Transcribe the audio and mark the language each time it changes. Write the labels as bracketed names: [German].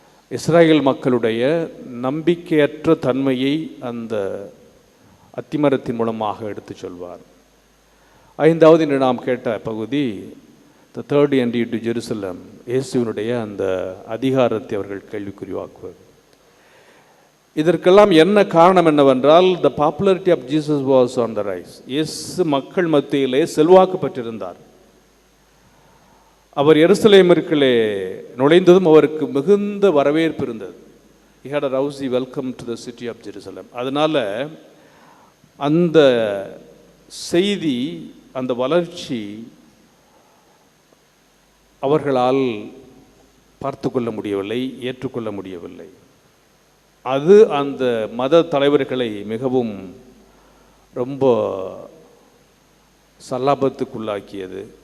[Tamil] இஸ்ராயேல் மக்களுடைய நம்பிக்கையற்ற தன்மையை அந்த அத்திமரத்தின் மூலமாக எடுத்து சொல்வார். 5வது என்று நாம் கேட்ட பகுதி [English] the third entry to Jerusalem, [Tamil] இயேசுவினுடைய அந்த அதிகாரத்தை அவர்கள் கேள்விக்குறிவாக்குவது. இதற்கெல்லாம் என்ன காரணம் என்னவென்றால், [English] the popularity of Jesus was on the rise. [Tamil] இயேசு மக்கள் மத்தியிலே செல்வாக்கு பெற்றிருந்தார். அவர் எருசலேமிற்குள்ளே நுழைந்ததும் அவருக்கு மிகுந்த வரவேற்பு இருந்தது. [English] He had a rosy welcome to the city of Jerusalem. [Tamil] அதனால அந்த செய்தி, அந்த வளர்ச்சி அவர்களால் பார்த்து கொள்ள முடியவில்லை, ஏற்றுக்கொள்ள முடியவில்லை. அது அந்த மத தலைவர்களை மிகவும் ரொம்ப சல்லாபத்துக்குள்ளாக்கியது.